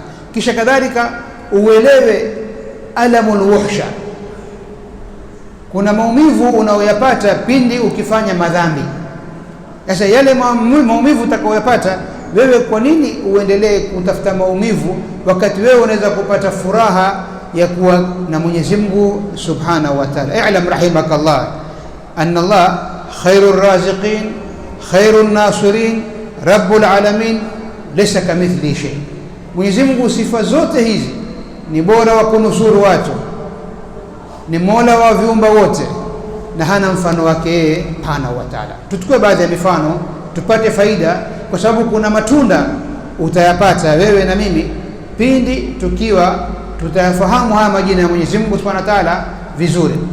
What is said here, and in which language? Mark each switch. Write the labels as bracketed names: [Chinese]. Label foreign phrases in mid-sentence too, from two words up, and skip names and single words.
[Swahili] Kisha kadhalika uelewe [Arabic] ألم الوحشة, [Swahili] kuna maumivu unaoyapata pindi ukifanya madhambi. Sasa yale maumivu utakayoyapata wewe, kwa nini uendelee kutafuta maumivu wakati wewe unaweza kupata furaha ya kuwa na Mwenyezi Mungu [Arabic] سبحانه وتعالى? اعلم رحمك الله أن الله خير الرازقين خير الناصرين رب العالمين ليس كمثله شيء. [Swahili] Mwenyezi Mungu sifa zote hizi, ni bora wa kunusuru watu, ni mola wa viumba wote, na hana mfano wake yeye [Arabic] سبحانه وتعالى. [Swahili] Tuchukue baadhi ya mifano tupate faida, kwa sababu kuna matunda utayapata wewe na mimi pindi tukiwa tutayafahamu haya majina ya Mwenyezi Mungu [Arabic] سبحانه وتعالى [Swahili] vizuri.